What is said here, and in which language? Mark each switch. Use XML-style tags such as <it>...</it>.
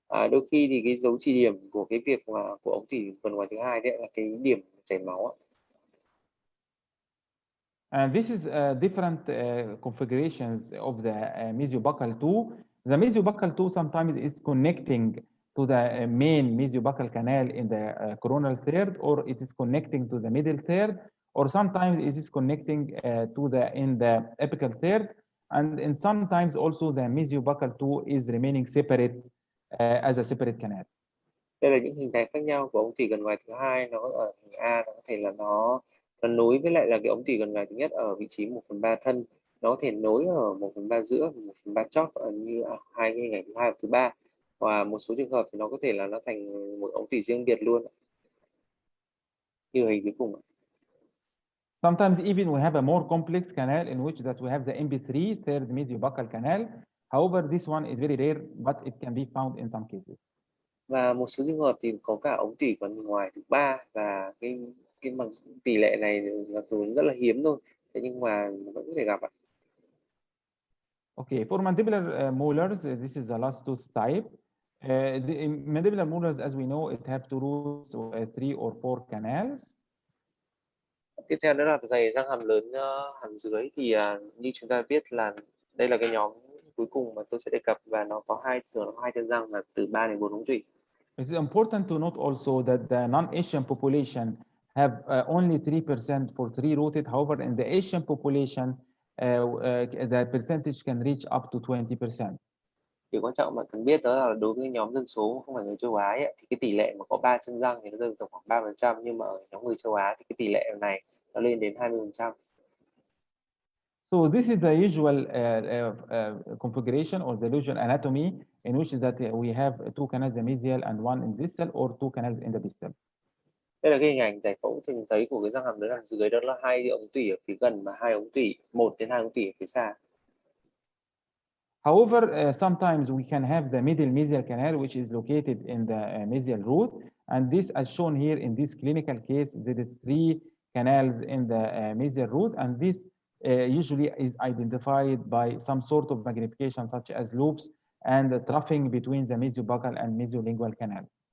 <vi>Đôi khi thì cái dấu chỉ điểm của cái việc mà của ống tủy phần ngoài thứ hai đấy là cái điểm chảy máu.</vi> <en>And this is different configurations of the mesiobuccal tooth. The mesiobuccal tooth sometimes is connecting to the main mesiobuccal canal in the coronal third, or it is connecting to the middle third, or sometimes it is connecting in the apical third, and sometimes also the mesiobuccal tooth is remaining separate as a separate canal.</en> <vi>Đây là những hình thái khác nhau của ống tủy gần ngoài thứ hai. Nó ở hình A, nó có thể là nó nối với lại là cái ống tủy gần ngoài thứ nhất ở vị trí 1/3 thân. Nó có thể nối ở 1/3 giữa, 1/3 chóp như hai cái hình ảnh thứ hai và thứ ba. Và một số trường hợp thì nó có thể là nó thành một ống tủy riêng biệt luôn, như hình dưới cùng.</vi> <en>Sometimes even we have a more complex canal in which that we have the MP3 third mesiobuccal canal. However, this one is very rare, but it can be found in some cases.</en> <vi>Và một số trường hợp thì có cả ống tủy gần ngoài thứ ba, và cái bằng tỷ lệ này là rất là hiếm thôi. Thế nhưng mà vẫn có thể gặp ạ.</vi> <en>Okay, for mandibular molars, this is the last tooth type. The mandibular molars, as we know, it have two roots, 3 or 4 canals.</en> <vi>Tiếp theo đó là dày răng hàm lớn hàm dưới, thì như chúng ta biết là đây là cái nhóm cuối cùng mà tôi sẽ đề cập, và nó có hai chân răng và từ 3 đến 4 ống tủy.</vi> <en>It's important to note also that the non-Asian population have only 3% for 3-rooted. However, in the Asian population, the percentage can reach up to 20%.</en> <vi>Điều quan trọng bạn cần biết đó là đối với nhóm dân số không phải người châu Á ấy, thì cái tỷ lệ mà có 3 chân răng thì nó rơi vào khoảng 3%, nhưng mà ở nhóm người châu Á thì cái tỷ lệ này nó lên đến 20%.</vi> <en>So this is the usual configuration or the usual anatomy in which that we have 2 canals, the mesial and 1 in distal, or 2 canals in the distal.</en> <vi>Đây là cái hình ảnh giải phẫu thường thấy của cái răng hàm lớn hàm dưới, đó là 2 ống tủy ở phía gần và 1 đến 2 ống tủy ở phía xa.</vi> <en>However, sometimes we can have the middle mesial canal, which is located in the mesial root, and this, as shown here in this clinical case, there is 3 canals in the mesial root, and this usually is identified by some sort of magnification, such as loops and the troughing between the mesiobuccal and mesiolingual canals.</en>